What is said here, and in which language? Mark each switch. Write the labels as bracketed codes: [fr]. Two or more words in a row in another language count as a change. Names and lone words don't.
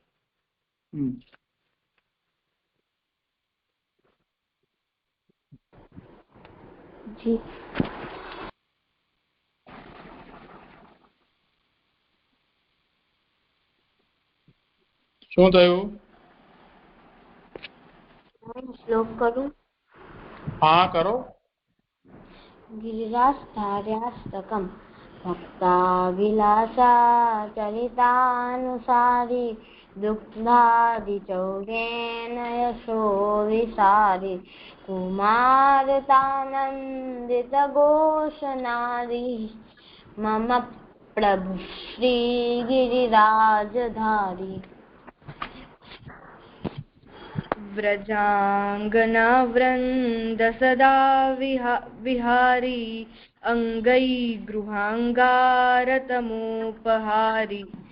[gu] જી શું થયું? શ્લોક કરું? હા કરો. [sa] गिरिरास्तार्यास्तकं भक्ताभिलाषा चरितानुसारी दुग्धादिचौरेण यशो विसारी कुमारतानन्दितघोषनारी मम प्रभु श्रीगिरिराजधारी व्रजाङ्गनावृन्द सदा विहारी अङ्गैर्गृहाङ्गारतमोपहारी